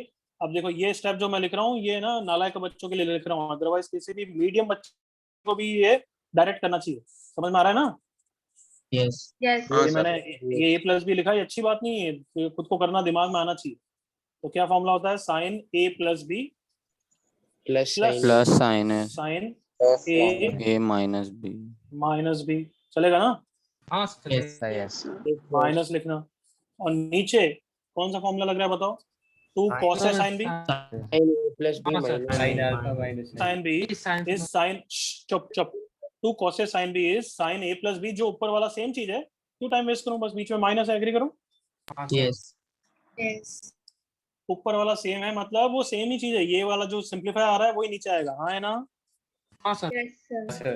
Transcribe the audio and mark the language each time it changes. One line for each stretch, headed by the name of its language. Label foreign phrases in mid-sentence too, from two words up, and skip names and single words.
Hindi: अब देखो, ये स्टेप जो मैं लिख रहा हूँ, ये ना नालायक बच्चों के लिए लिख रहा हूँ. अदरवाइज किसी भी मीडियम बच्चे को भी ये डायरेक्ट करना चाहिए. समझ में आ रहा है ना? Yes. Yes. ये मैंने ये
English: A plus B
Hindi: लिखा है, अच्छी बात नहीं है, तो खुद को करना दिमाग में आना चाहिए. तो क्या फॉर्मूला होता है?
English: sin A plus B Plus sin A sin A minus B.
Hindi: चलेगा ना? हाँ सर यस माइनस लिखना, और नीचे कौन सा फॉर्मूला लग रहा है बताओ?
English: 2 cos A sin B प्लस बी sin alpha minus sin B is sin,
Hindi: चुप चुप,
English: 2 cos A sin B is sin A plus B,
Hindi: जो ऊपर वाला सेम चीज है, क्यों
English: time waste
Hindi: करूं, बस बीच में
English: minus agree
Hindi: करो। यस ऊपर वाला सेम है, मतलब वो सेम ही चीज है, ये वाला जो सिंपलीफाई आ रहा है वही नीचे आएगा, हाँ है ना? हाँ सर